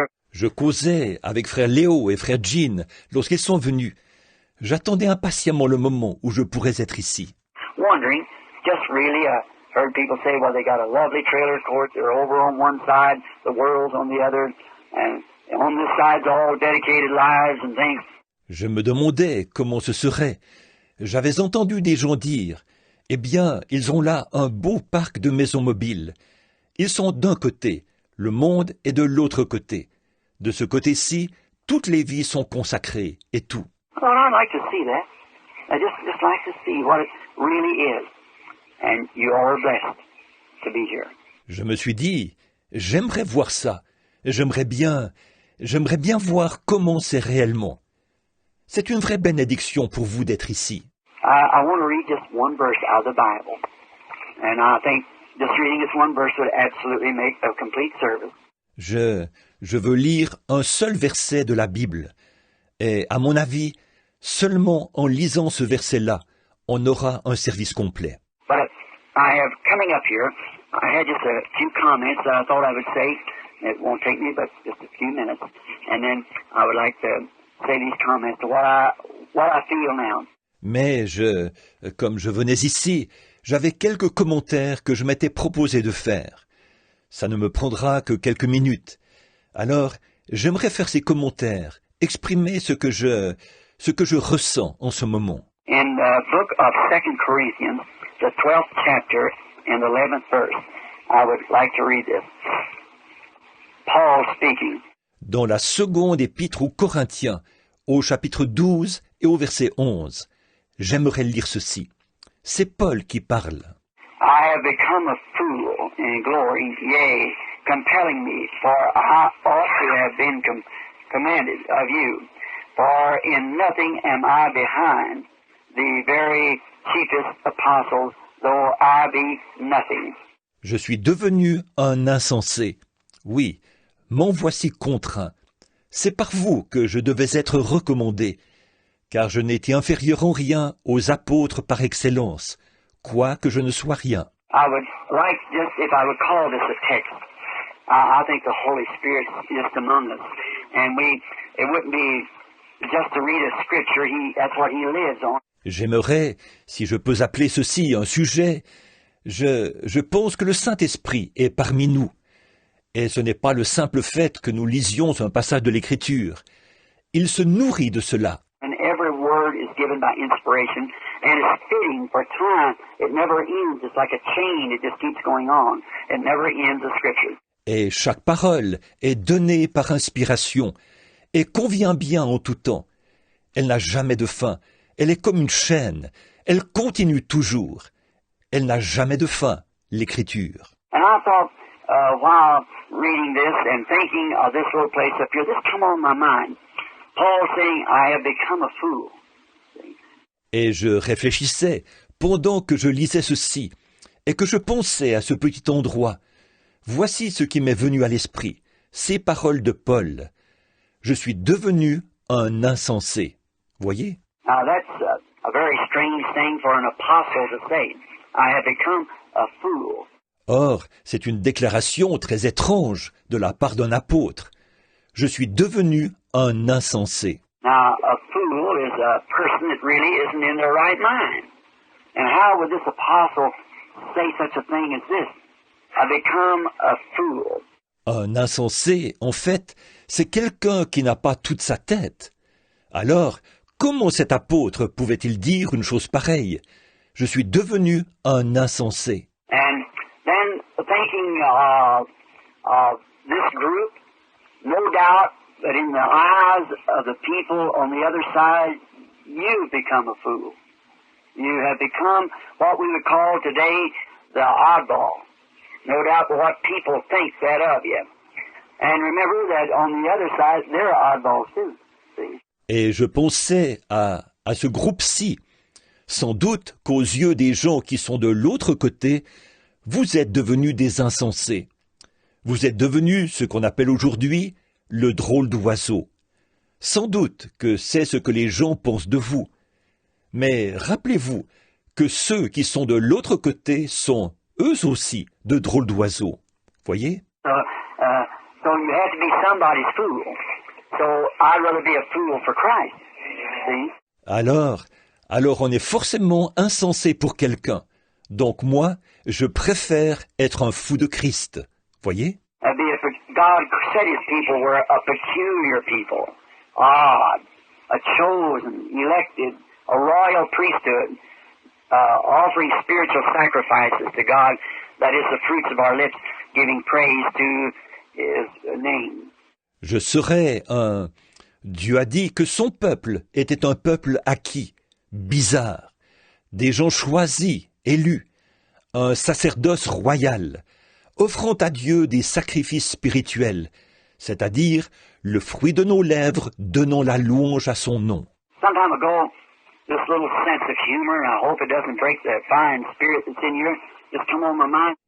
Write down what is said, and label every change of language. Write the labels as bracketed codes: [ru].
[fr] Je causais avec frère Léo et frère Jean lorsqu'ils sont venus. J'attendais impatiemment le moment où je pourrais être ici. [en] Wondering, just really, heard people say, well, they got a lovely trailer court. They're over on one side, the world's on the other, and on this side's all dedicated lives and things. [fr] Je me demandais comment ce serait. J'avais entendu des gens dire, eh bien, ils ont là un beau parc de maisons mobiles. Ils sont d'un côté, le monde est de l'autre côté. De ce côté-ci, toutes les vies sont consacrées et tout. [en] Well, I'd like to see that. I just like to see what it really is. And you all are blessed to be here. [fr] Je me suis dit, j'aimerais voir ça. J'aimerais bien voir comment c'est réellement. C'est une vraie bénédiction pour vous d'être ici. [en] I want to read just one verse out of the Bible. And I think just reading this one verse would absolutely make a complete service. [fr] Je veux lire un seul verset de la Bible. Et à mon avis, seulement en lisant ce verset-là, on aura un service complet. [en] But I have, coming up here, I had just a few comments that I thought I would say. It won't take me but just a few minutes. And then I would like to say these comments to what I feel now. [fr] Mais comme je venais ici, j'avais quelques commentaires que je m'étais proposé de faire. Ça ne me prendra que quelques minutes. Alors, j'aimerais faire ces commentaires, exprimer ce que je ressens en ce moment. [en] In the book of 2 Corinthians, the 12th chapter and the 11th verse, I would like to read this. Paul speaking. [fr] Dans la seconde épître aux Corinthiens, au chapitre 12 et au verset 11, j'aimerais lire ceci. C'est Paul qui parle. [en] I have become a fool in glory, yea, compelling me, for I ought to have been commanded of you. For in nothing am I behind the very chiefest apostles, though I be nothing. [fr] Je suis devenu un insensé. Oui, m'en voici contraint. C'est par vous que je devais être recommandé, car je n'étais inférieur en rien aux apôtres par excellence, quoique je ne sois rien. [en] I would like just, if I would call this a text, I think the Holy Spirit is just among us. And it wouldn't be just to read a scripture, that's what he lives on. [fr] J'aimerais, si je peux appeler ceci un sujet, je pense que le Saint-Esprit est parmi nous. Et ce n'est pas le simple fait que nous lisions un passage de l'Écriture. Il se nourrit de cela. [en] And every word is given by inspiration, and it's fitting for time. It never ends. It's like a chain. It just keeps going on. It never ends the scripture. [fr] Et chaque parole est donnée par inspiration et convient bien en tout temps. Elle n'a jamais de fin. Elle est comme une chaîne. Elle continue toujours. Elle n'a jamais de fin, l'Écriture. [en] And I thought, while reading this and thinking of this little place up here, this come on my mind. Paul saying, I have become a fool. [fr] Et je réfléchissais pendant que je lisais ceci et que je pensais à ce petit endroit. Voici ce qui m'est venu à l'esprit, ces paroles de Paul. Je suis devenu un insensé. Voyez? [en] Now that's a very strange thing for an apostle to say. I have become a fool. [fr] Or, c'est une déclaration très étrange de la part d'un apôtre. Je suis devenu un insensé. [en] Now, a fool is a person that really isn't in their right mind. And how would this apostle say such a thing as this? I become a fool. [fr] Un insensé, en fait, c'est quelqu'un qui n'a pas toute sa tête. Alors, comment cet apôtre pouvait-il dire une chose pareille? Je suis devenu un insensé. [en] And then thinking of this group, no doubt that in the eyes of the people on the other side, you've become a fool. You have become what we would call today the oddball. No doubt what people think that of you. And remember that on the other side, they're oddballs too. See? [fr] Et je pensais à ce groupe-ci. Sans doute qu'aux yeux des gens qui sont de l'autre côté, vous êtes devenus des insensés. Vous êtes devenus ce qu'on appelle aujourd'hui le drôle d'oiseau. Sans doute que c'est ce que les gens pensent de vous. Mais rappelez-vous que ceux qui sont de l'autre côté sont, eux aussi, de drôles d'oiseaux. Voyez? [en] So you have to be somebody's fool. So I'd rather be a fool for Christ. See? [fr] Alors on est forcément insensé pour quelqu'un. Donc moi, je préfère être un fou de Christ. Voyez? [en] God said his people were a peculiar people, odd, a chosen, elected, a royal priesthood, offering spiritual sacrifices to God, that is the fruits of our lips, giving praise to his name. [fr] Je serai un... Dieu a dit que son peuple était un peuple acquis, bizarre, des gens choisis, élus, un sacerdoce royal, offrant à Dieu des sacrifices spirituels, c'est-à-dire le fruit de nos lèvres donnant la louange à son nom. [en] Some time ago, this little sense of humor, and I hope it doesn't break the fine spirit that's in you, just come on my mind.